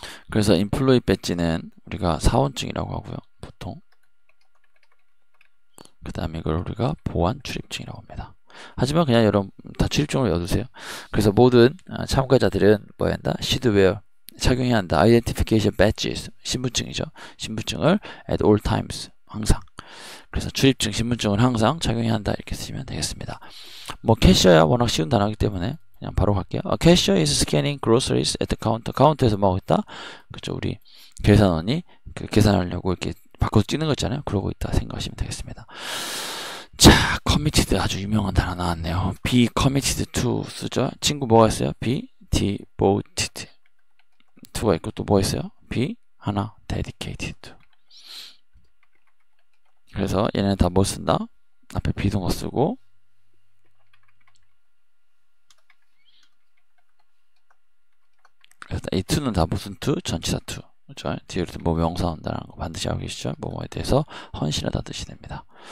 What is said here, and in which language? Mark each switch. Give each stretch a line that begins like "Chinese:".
Korean: 그래서 인플로이 배지는 우리가 사원증이라고 하고요. 보통. 그 다음에 이걸 우리가 보안 출입증이라고 합니다. 하지만 그냥 여러분 다 출입증으로 외워두세요. 그래서 모든 참가자들은 뭐 한다?
English: should wear,
Korean: 착용해야 한다.
English: identification badges,
Korean: 신분증이죠. 신분증을
English: at all times,
Korean: 항상. 그래서 출입증, 신분증을 항상 착용해야 한다. 이렇게 쓰시면 되겠습니다. 뭐 캐셔야 워낙 쉬운 단어이기 때문에 그냥 바로 갈게요.
English: Cashier is scanning groceries at the counter.
Korean: 카운터에서 뭐 하고 있다? 그죠? 우리 계산원이 그 계산하려고 이렇게 바꿔서 찍는 거 있잖아요. 그러고 있다 생각하시면 되겠습니다. 자, committed, 아주 유명한 단어 나왔네요. be committed to 쓰죠. 친구 뭐가 있어요? be devoted. to가 있고 또 뭐 있어요? be 하나 dedicated to. 그래서 얘네는 다 뭐 쓴다? 앞에 비동사 쓰고, 그래서 이 to는 다 무슨 to? 전치사 to. 그렇죠? 뒤에 뭐 명사 온다는 거 반드시 알고 계시죠? 뭐뭐에 대해서 헌신하다 뜻이 됩니다.